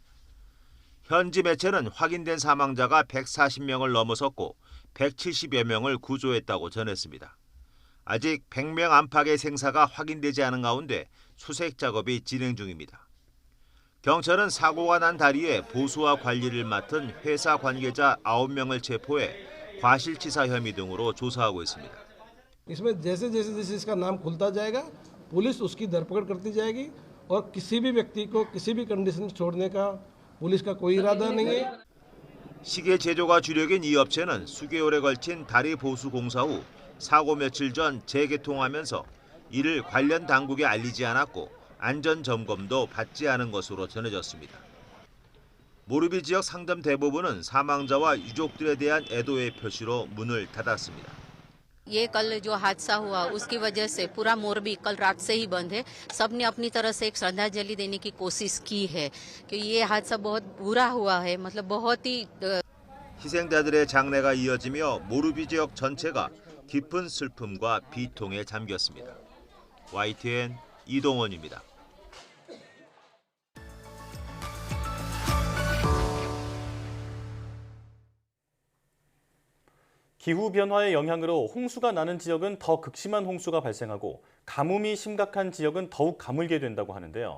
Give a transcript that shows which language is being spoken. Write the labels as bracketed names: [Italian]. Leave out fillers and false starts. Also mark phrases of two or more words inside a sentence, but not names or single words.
[Korean] 현지 매체는 확인된 사망자가 140명을 넘어섰고 170여 명을 구조했다고 전했습니다. 아직 100명 안팎의 생사가 확인되지 않은 가운데 수색 작업이 진행 중입니다. 경찰은 사고가 난 다리에 보수와 관리를 맡은 회사 관계자 9명을 체포해 과실치사 혐의 등으로 조사하고 있습니다. [Hindi] इसमें जैसे इसका नाम खुलता जाएगा पुलिस उसकी धरपकड़ करती जाएगी और किसी भी व्यक्ति को किसी भी कंडीशन छोड़ने का पुलिस का कोई इरादा नहीं है. [Korean] 시계 제조가 주력인 이 업체는 수개월에 걸친 다리 보수 공사 후 사고 며칠 전 재개통하면서 이를 관련 당국에 알리지 않았고 안전 점검도 받지 않은 것으로 전해졌습니다. 모르비 지역 상점 대부분은 사망자와 유족들에 대한 애도의 표시로 문을 닫았습니다. [Hindi] ये कल जो हादसा हुआ उसकी वजह से पूरा मोरबी कल रात से ही बंद है। सबने अपनी तरह से एक श्रद्धांजलि देने की कोशिश की है कि ये हादसा बहुत बुरा हुआ है, मतलब बहुत ही [Korean] 희생자들의 장례가 이어지며 모르비 지역 전체가 깊은 슬픔과 비통에 잠겼습니다. YTN 이동원입니다. 기후변화의 영향으로 홍수가 나는 지역은 더 극심한 홍수가 발생하고 가뭄이 심각한 지역은 더욱 가물게 된다고 하는데요.